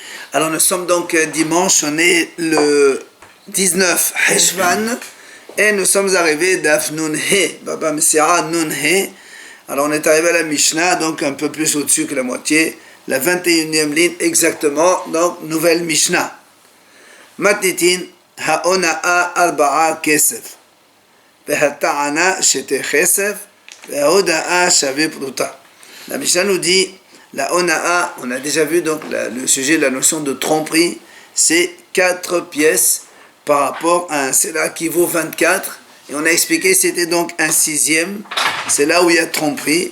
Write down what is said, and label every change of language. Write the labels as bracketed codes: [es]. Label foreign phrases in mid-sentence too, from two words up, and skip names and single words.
[fr] Alors nous sommes donc dimanche, on est le 19 Heshvan et nous sommes arrivés d'Af Nun He, Baba Messiah Nun He. Alors on est arrivé à la Mishnah, donc un peu plus au-dessus que la moitié, la 21e ligne exactement, donc nouvelle Mishnah. [he] מתניתין האונאה ארבעה כסף, והטענה שתי כסף, וההודאה שוה פרוטה. [fr] La Mishnah nous dit, la ona'a, on a déjà vu donc le sujet, la notion de tromperie, c'est 4 pièces par rapport à un cela qui vaut 24. Et on a expliqué c'était donc un 6e, c'est là où il y a tromperie.